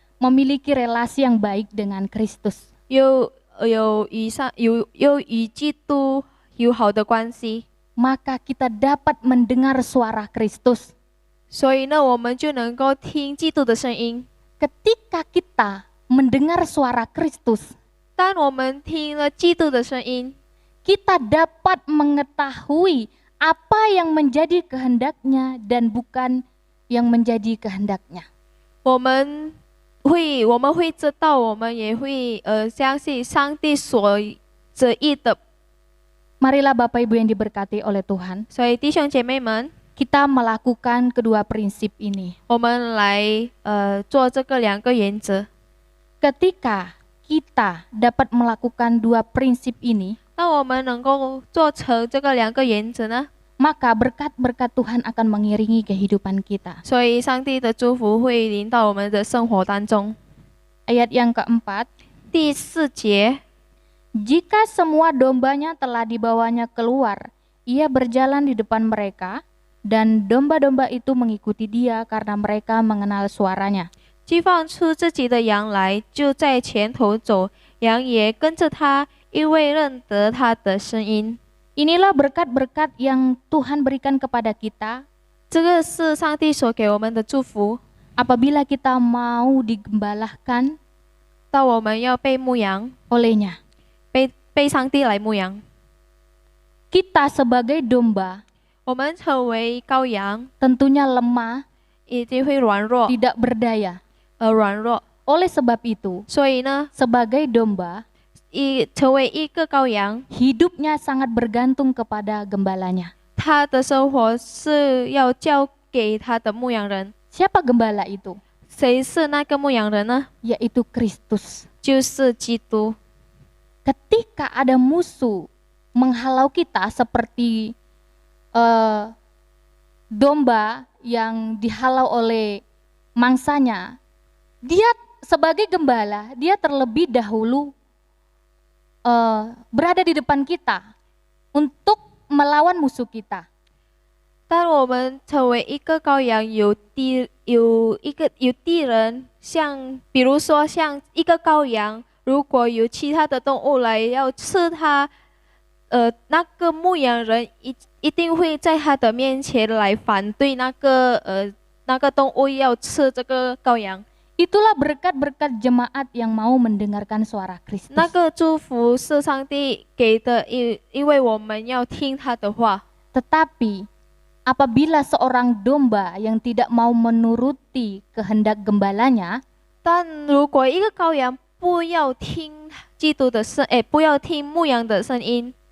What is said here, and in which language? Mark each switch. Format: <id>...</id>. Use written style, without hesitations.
<id>memiliki relasi yang baik dengan Kristus.</id> <zh>有与基督有好的关系，</zh> <id>Maka kita dapat mendengar suara Kristus.</id> <zh>所以呢，我们就能够听基督的声音。</zh> <id>Ketika kita mendengar suara Kristus,</id> <zh>当我们听了基督的声音，</zh> <id>kita dapat mengetahui apa yang menjadi kehendaknya dan bukan yang menjadi kehendaknya.</id> <zh>我们会知道，我们也会相信上帝所旨意的。</zh> <id>Marilah Bapak Ibu yang diberkati oleh Tuhan,</id> <zh>所以弟兄姐妹们，</zh> <id>kita melakukan kedua prinsip ini.</id> <zh>我们来做这个两个原则。</zh> <id>Ketika kita dapat melakukan dua prinsip ini,</id> <zh>那我们能够做成这个两个原则呢？</zh> <id>maka berkat-berkat Tuhan akan mengiringi kehidupan kita.</id> <zh>所以上帝的祝福会临到我们的生活当中。</zh> <id>Ayat yang keempat,</id> <zh>第四节，</zh> <id>jika semua dombanya telah dibawanya keluar, ia berjalan di depan mereka, dan domba-domba itu mengikuti dia karena mereka mengenal suaranya.</id> <zh>既放出自己的羊来，就在前头走，羊也跟着他，因为认得他的声音。</zh> <id>Inilah berkat-berkat yang Tuhan berikan kepada kita</id> <zh>这个是上帝所给我们的祝福。</zh> <id>apabila kita mau digembalakan</id> <zh>当我们要被牧羊，</zh> <id>olehnya.</id> <zh>被上帝来牧羊，</zh> <id>Kita sebagai domba</id> <zh>我们成为羔羊，</zh> <id>tentunya lemah,</id> <zh>一定会软弱，</zh> <id>tidak berdaya.</id> <zh>软弱。</zh> <id>Oleh sebab itu,</id> <zh>所以呢，</zh> <id>sebagai domba,</id> <zh>成为一个羔羊，</zh> <id>hidupnya sangat bergantung kepada gembalanya.</id> <zh>他的生活是要交给他的牧羊人。</zh> <id>Siapa gembala itu?</id> <zh>谁是那个牧羊人呢？</zh> <id>Yaitu Kristus.</id> <zh>就是基督。</zh> <id>Ketika ada musuh menghalau kita seperti domba yang dihalau oleh mangsanya, dia sebagai gembala, dia terlebih dahulu berada di depan kita untuk melawan musuh kita.</id> <zh>当我们成为一个羔羊，有敌人，像比如说像一个羔羊，如果有其他的动物来要吃它，那个牧羊人一定会在他的面前来反对那个动物要吃这个羔羊。</zh> <id>Itulah berkat-berkat jemaat yang mau mendengarkan suara Kristus.</id> <zh>那个祝福是上帝给的，因为我们要听他的话。</zh> <id>Tetapi apabila seorang domba yang tidak mau menuruti kehendak gembalanya,</id> <zh>但如果一个羔羊不要听基督的声，不要听牧羊的声音，</zh>